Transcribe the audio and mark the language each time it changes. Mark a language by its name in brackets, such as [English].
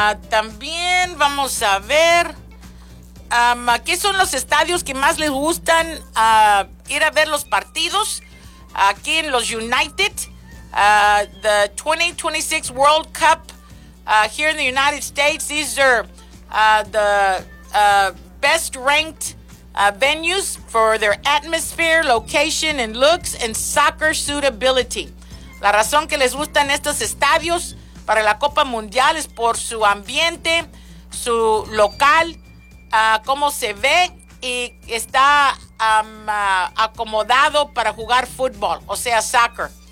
[Spanish] También vamos a ver, ¿qué son los estadios que más les gustan ir a ver los partidos? Aquí en los [English] United, the 2026 World Cup, here in the United States, these are the best ranked venues for their atmosphere, location, and looks, and soccer suitability. [Spanish] La razón que les gustan estos estadios para la Copa Mundial es por su ambiente, su local, cómo se ve, y está acomodado para jugar fútbol, o sea, soccer.